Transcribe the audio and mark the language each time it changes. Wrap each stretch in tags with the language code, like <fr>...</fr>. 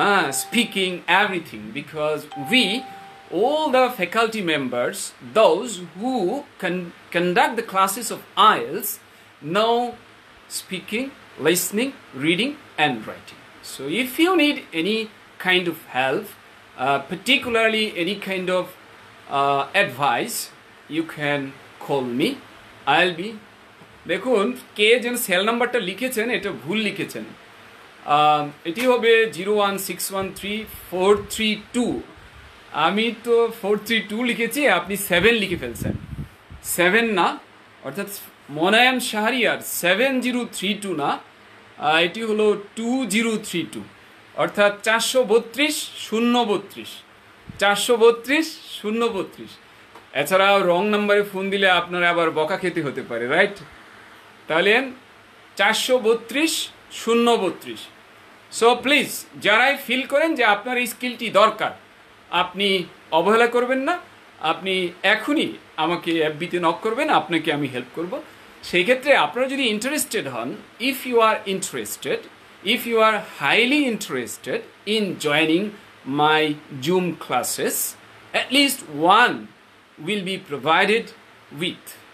<en>speaking, everything, because we, all the faculty members, those who conduct the classes of IELTS, know speaking, listening, reading and writing. So if you need any kind of help, particularly any kind of advice, you can call me. I'll be,</en> <bn>দেখুন কে যেন sell নাম্বারটা লিখেছেন এটা ভুল লিখেছেন, এটি হবে 016134332। আমি তো 432 লিখেছি, আপনি 7 লিখে ফেলছেন। 7 না, অর্থাৎ মোনায়েম শাহরিয়ার 7032 না, এটি হলো 2032, অর্থাৎ 432 এছাড়াও রং নাম্বারে ফোন দিলে আপনার আবার বকা খেতে হতে পারে, রাইট? তাহলে 432 032। সো প্লিজ যারাই ফিল করেন যে আপনার এই স্কিলটি দরকার, আপনি অবহেলা করবেন না, আপনি এখনই আমাকে এফবিতে নক করবেন, আপনাকে আমি হেল্প করব। সেই ক্ষেত্রে আপনারা যদি ইন্টারেস্টেড হন,</bn> <en>If you are interested, if you are highly interested in joining my Zoom classes, at least one will be provided with.</en>